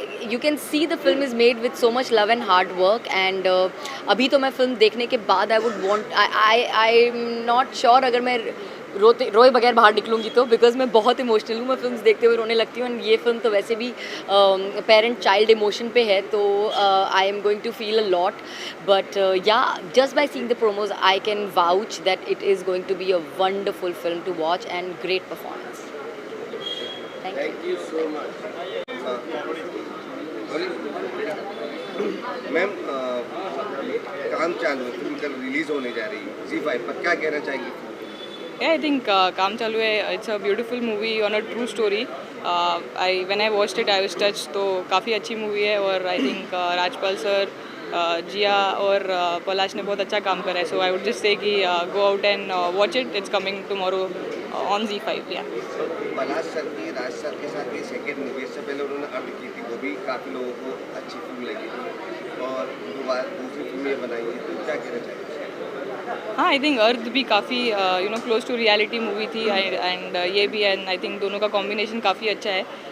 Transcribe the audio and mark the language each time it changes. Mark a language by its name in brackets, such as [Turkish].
[English] You can see the film is made with so much love and hard work, and [Hindi] अभी तो मैं film देखने के बाद [English] I'm not sure [Hindi] अगर मैं रोए बगैर बाहर निकलूँगी तो, बिकॉज मैं बहुत इमोशनल हूँ, मैं फिल्म्स देखते हुए रोने लगती हूँ, एंड ये फिल्म तो वैसे भी पेरेंट चाइल्ड इमोशन पे है, तो [English] I am going to feel a lot, but yeah just by seeing the promos I can vouch that it is going to be a wonderful film to watch and great performance. Thank you so much ma'am. [Hindi] काम चालू है, film कल release होने जा रही है ZEE5 पर, क्या कहना चाहेंगी? [English] I think Kaam Chalu Hai, it's a beautiful movie on a true story. When I watched it I was touched, [Hindi] तो काफ़ी अच्छी मूवी है, और [English] I think [Hindi] राजपाल सर, जिया और पलाश ने बहुत अच्छा काम करा है, [English] so I would just say कि go out and watch it. It's coming tomorrow on ZEE5. Yeah. [Hindi] Palash sir की राज सर के साथ ये सेकंड मूवी, इससे पहले उन्होंने अर्थ की थी, वो भी काफ़ी लोगों को अच्छी फिल्म लगी थी, और दूसरी फिल्म ये बनाई है, तो क्या कहना चाहिए? हाँ, आई थिंक अर्थ भी काफ़ी क्लोज टू रियलिटी मूवी थी, एंड ये भी, एंड आई थिंक दोनों का कॉम्बिनेशन काफ़ी अच्छा है।